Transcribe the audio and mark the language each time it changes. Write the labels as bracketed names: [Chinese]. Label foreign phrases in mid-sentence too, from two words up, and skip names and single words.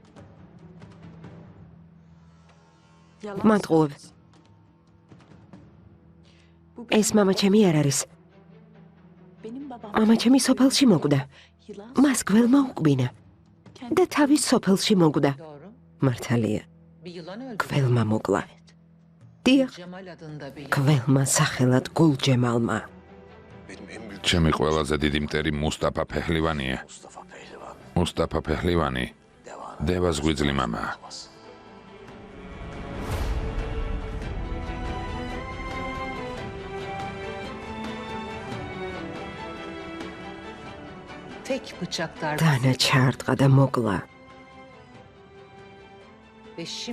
[Georgian] მატყუებ. ეს მამა ჩემი არ არის. მამა ჩემი სოფელში მოკვდა. მას გველმა უკბინა და თავის სოფელში მოკვდა. [Turkish] doğru. [Georgian] მართალია, [Turkish] Bir yılan öldü. [Georgian] გველმა მოკლა. დიახ, [Turkish] Cemal adında bir yılan. [Georgian] გველმა სახელად გულჯემალმა. [Turkish] Benim en büyük [Georgian] ჩემი ყველაზე დიდი მტერი მუსტაფა ფეხლივანია. მუსტაფა ფეხლივანი დევას ღვიძლი მამაა. [Turkish] Tek bıçak darbesi. [Georgian] დანა ჩაარტყა და მოკლა. [Turkish] Ve şimdi